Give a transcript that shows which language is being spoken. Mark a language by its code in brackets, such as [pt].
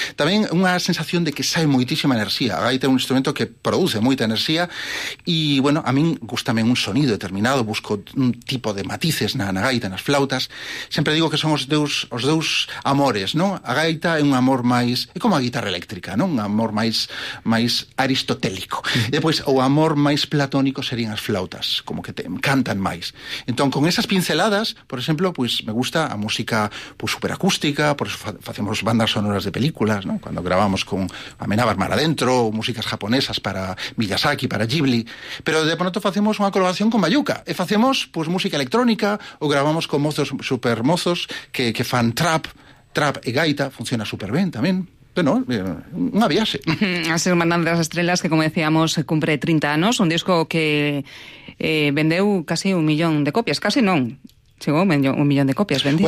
[gl] Tamén unha sensación de que sae moitísima enerxía. A gaita é un instrumento que produce moita enerxía e, bueno, a min gustame un sonido determinado, busco un tipo de matices na gaita, nas flautas. Sempre digo que son os dous amores, ¿no? A gaita é un amor máis, é como a guitarra eléctrica, ¿no? Un amor máis aristotélico. E depois, o amor máis platónico serían as flautas, como que te encantan máis. Entón, con esas pinceladas, por exemplo, pues, me gusta a música pues, superacústica, por eso facemos bandas sonoras de películas, ¿no? [es] Cuando grabamos con Amenábar Mar Adentro, o músicas japonesas para Miyazaki, para Ghibli. [gl] Pero de pronto facemos unha colaboración con Baiuca. E facemos pues, música electrónica, ou grabamos con mozos supermozos que fan trap e gaita, funciona super ben tamén. Bueno, unha viaxe. As Irmandades das Estrelas, que como decíamos, cumpre 30 anos, un disco que vendeu casi un millón de copias, casi non, chegou un millón de copias vendidas.